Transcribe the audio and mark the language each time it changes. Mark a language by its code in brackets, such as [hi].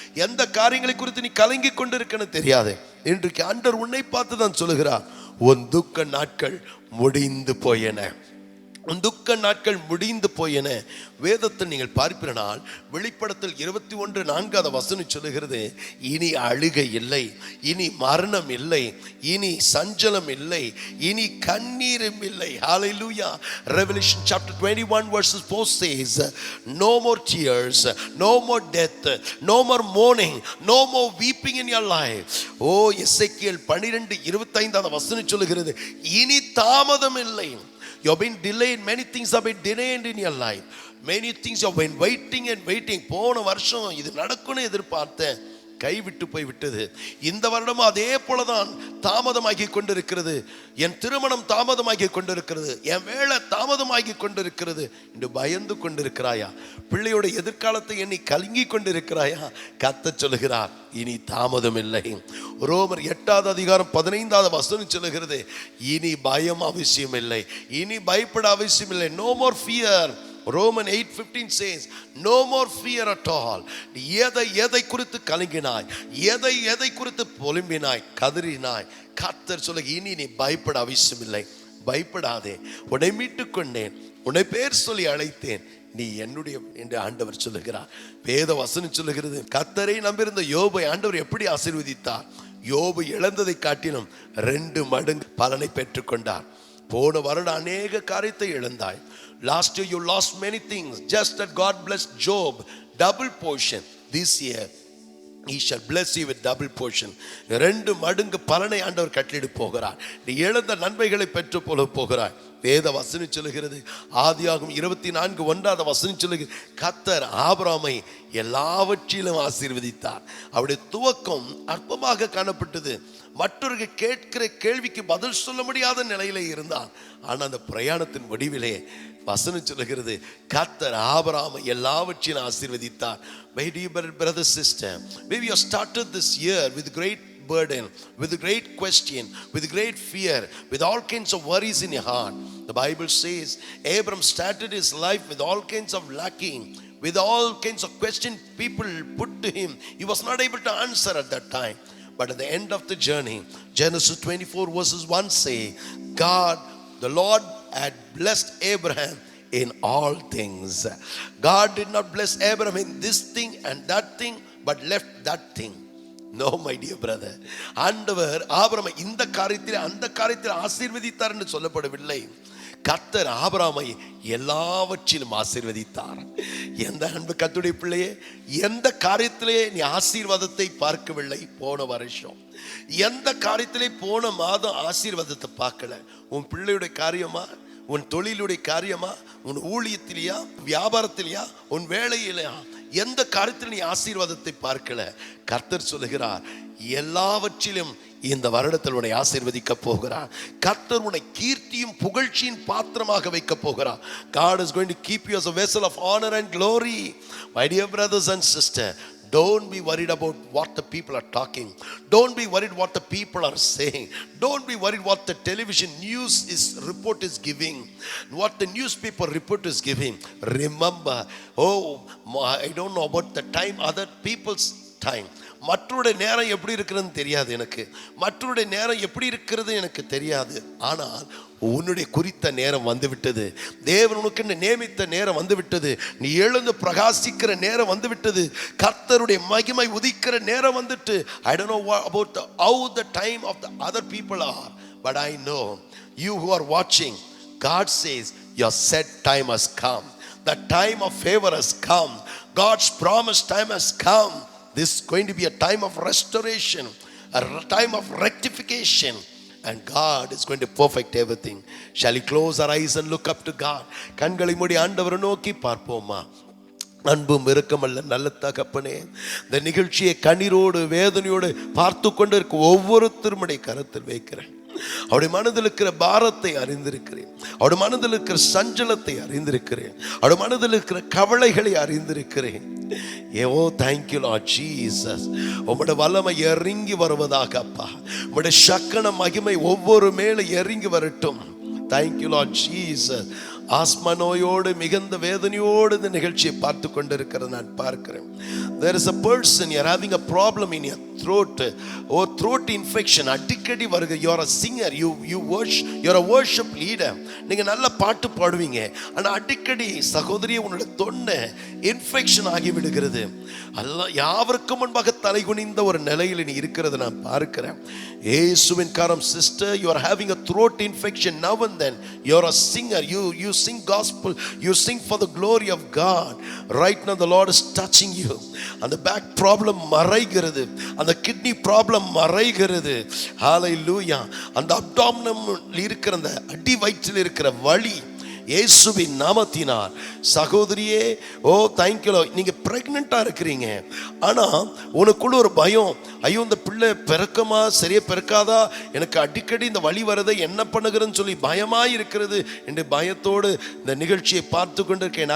[ta] எந்த காரியங்களை குறித்து நீ கலங்கி கொண்டிருக்க தெரியாது. இன்றைக்கு ஆண்டவர் உன்னை பார்த்து தான் சொல்லுகிறார், உன் துக்க நாட்கள் முடிந்து போயின. துக்க நாட்கள் முடிந்து போயன. வேதத்தை நீங்கள் பார்ப்பீர்கள், வெளிப்படத்தில் 21:4 சொல்லுகிறது, இனி அழுகை இல்லை, இனி மரணம் இல்லை, இனி சஞ்சலம் இல்லை, இனி கண்ணீரும் இல்லை. ஹalleluya. [en] Revelation chapter 21:4 says, no more tears, no more death, no more mourning, no more weeping in your life. [ta] ஓ எசேக்கியேல் 12:25 சொல்லுகிறது, இனி தாமதம் இல்லை. [en] You have been delayed. Many things have been delayed in your life. Many things you have been waiting and waiting. [ta] போன வருஷம் இது நடக்கும்னு எதிர்பார்த்தேன், கைவிட்டு போய் விட்டது. இந்த வருடமும் அதே போலதான் தாமதமாகி கொண்டிருக்கிறது. என் திருமணம் தாமதமாகி கொண்டிருக்கிறது, என் வேலை தாமதமாகி கொண்டிருக்கிறது என்று பயந்து கொண்டிருக்கிறாயா? பிள்ளையோட எதிர்காலத்தை எண்ணி கலங்கி கொண்டிருக்கிறாயா? கர்த்தர் சொல்லுகிறார், இனி தாமதம் இல்லை. ரோமர் 8:15 சொல்லுகிறது, இனி பயம் அவசியம் இல்லை, இனி பயப்பட அவசியம் இல்லை. [en] No more fear. Roman 8:15 says, no more fear at all. [ta] எதை குறித்து கலங்கினாய், எதை குறித்து புலம்பினாய், கதறினாய், கர்த்தர் சொல்ல, இனி நீ பயப்பட அவசியம் இல்லை. பயப்படாதே, உன்னை மீட்டுக் கொண்டேன், உன்னை பேர் சொல்லி அழைத்தேன், நீ என்னுடைய என்று ஆண்டவர் சொல்லுகிறார். வேத வசனம் சொல்லுகிறது, கர்த்தரை நம்பியிருந்த யோபை ஆண்டவர் எப்படி ஆசீர்வதித்தார்? யோபு இழந்ததை காட்டிலும் 2 மடங்கு பலனை பெற்றுக்கொண்டார். போன வருடம் அநேக காரியத்தை இழந்தாய். [en] Last year you lost many things. Just that God blessed Job double portion. This year He shall bless you with double portion. [ta] 2 மடங்கு பலனை ஆண்டவர் கட்டளிட போகிறார். நீ இழந்த நன்மைகளை பெற்று போகிறாய். வேத வசனம் சொல்லுகிறது, ஆதியாகமம் 24:1 சொல்லுகிறது, கர்த்தர் ஆபிரகாமை எல்லாவற்றிலும் ஆசீர்வதித்தார். அவருடைய துவக்கம் அற்பமாக காணப்பட்டது. மற்றவர்கள் கேட்கிற கேள்விக்கு பதில் சொல்ல முடியாத நிலையில இருந்தான். ஆனால் அந்த பிரயாணத்தின் முடிவிலே வசனம் சொல்லுகிறது, கர்த்தர் ஆபிரகாமை எல்லாவற்றிலும் ஆசீர்வதித்தார். [en] My dear brother, sister, maybe you started this year with great burden, with great question, with great fear, with all kinds of worries in your heart. The Bible says Abram started his life with all kinds of lacking, with all kinds of questions people put to him. He was not able to answer at that time. But at the end of the journey, Genesis 24:1 say, God, the Lord had blessed Abraham in all things. God did not bless Abraham in this thing and that thing, but left that thing. No, my dear brother. [ta] ஆண்டவர் ஆபிரகாமை இந்த காரியத்தில் அந்த காரியத்தில் ஆசீர்வதித்தார் என்று சொல்லப்படவில்லை. கர்த்தர் ஆபிரகாமை எல்லாவற்றிலும் ஆசீர்வதித்தார். எந்த அன்பு கர்த்தருடைய பிள்ளையே, எந்த காரியத்திலே நீ ஆசீர்வாதத்தை பார்க்கவில்லை போன வருஷம்? எந்த காரியத்திலே போன மாதம் ஆசீர்வாதத்தை பார்க்கல? உன் பிள்ளையுடைய காரியமா, உன் தொழிலுடைய காரியமா, உன் ஊழியத்திலையா, வியாபாரத்திலையா, உன் வேலையிலையா, எந்த காரியத்தில் நீ ஆசீர்வாதத்தை பார்க்கல? கர்த்தர் சொல்லுகிறார், எல்லாவற்றிலும் இந்த வருடத்தில் உன்னை ஆசீர்வதிக்க போகிறார். கர்த்தர் உன்னை கீர்த்தியும் புகழ்ச்சியின் பாத்திரமாக வைக்க போகிறார். [en] God is going to keep you as a vessel of honor and glory. My dear brothers and sisters, don't be worried about what the people are talking. Don't be worried what the people are saying. Don't be worried what the television news report is giving, what the newspaper report is giving. Remember, I don't know about the time, other people's time. [ta] மற்றவருடைய நேரம் எப்படி இருக்கிறதுன்னு தெரியாது எனக்கு, மற்றவருடைய நேரம் எப்படி இருக்கிறது எனக்கு தெரியாது. ஆனால் உன்னுடைய குறித்த நேரம் வந்துவிட்டது. தேவன் உனக்கு நியமித்த நேரம் வந்துவிட்டது. நீ எழுந்து பிரகாசிக்கிற நேரம் வந்துவிட்டது. கர்த்தருடைய மகிமை உதிக்கிற நேரம் வந்துட்டு. [en] I don't know about how the time of the other people are, but I know you who are watching, God says your set time has come. The time of favor has come. God's promised time has come. This is going to be a time of restoration, a time of rectification, and God is going to perfect everything. Shall we close our eyes and look up to God? [ta] கண்களை மூடி ஆண்டவரை நோக்கி பார்ப்போமா? அன்பும் இரக்கமல்ல நல்ல தகப்பனே, இந்த நிகழ்ச்சியை கண்ணீரோடு வேதனையோடு பார்த்து கொண்டிருக்க ஒவ்வொருத்தருடைய கரத்தில் வைக்கிறேன். அவருடைய மனதில் இருக்கிற பாரத்தை அறிந்திருக்கிறேன். அவருடைய மனதில் இருக்கிற சஞ்சலத்தை அறிந்திருக்கிறேன். அவருடைய மனதில் இருக்கிற கவலைகளை அறிந்திருக்கிறேன். [en] Thank you Lord Jesus. [ta] உம்முடைய வல்லமை இறங்கி வருவதாக அப்பா. உம்முடைய சக்கன மகிமை ஒவ்வொரு மேலே இறங்கி வரட்டும். [en] Thank you Lord Jesus. [ta] ஆஸ்மா நோயோடு மிகுந்த வேதனையோடு இந்த நிகழ்ச்சியை பார்த்து கொண்டிருக்கிறத நான் பார்க்கிறேன். [en] There is a person, you are having a problem in your throat or throat infection. [ta] அடிக்கடி வருது. [en] You are a singer, you worship, you are a worship leader. [ta] நீங்க நல்ல பாட்டு பாடுவீங்க, ஆனா அடிக்கடி சகோதரியே உன்னுடைய தொண்டை இன்ஃபெக்ஷன் ஆகி விடுகிறது. அல்ல யாவருக்கும் முன்பாக தலைகுனிந்த ஒரு நிலையில் நீ இருக்கிறது நான் பார்க்கிறேன். இயேசுவின் கரம். [en] Sister, you are having a throat infection now and then. You are a singer, you sing gospel, you sing for the glory of God. Right now the Lord is touching you. [ta] அந்த back problem மறைகிறது, அந்த kidney problem மறைகிறது. ஹalleluya. அந்த abdominal இருக்கிற அந்த அடி வயிற்றில் இருக்கிற வலி இயேசுவின் நாமத்தினால். சகோதரியே, ஓ தேங்க்யூ. நீங்க பிரெக்னெண்டா இருக்கிறீங்க, ஆனா உனக்குள்ள ஒரு பயம், ஐயோ இந்த பிள்ளை பிறக்குமா சரியா பிறக்காதா, எனக்கு அடிக்கடி இந்த வலி வரதை என்ன பண்ணுகிறேன்னு சொல்லி பயமாய் இருக்கிறது என்று பயத்தோடு இந்த நிகழ்ச்சியை பார்த்து கொண்டிருக்கேன்.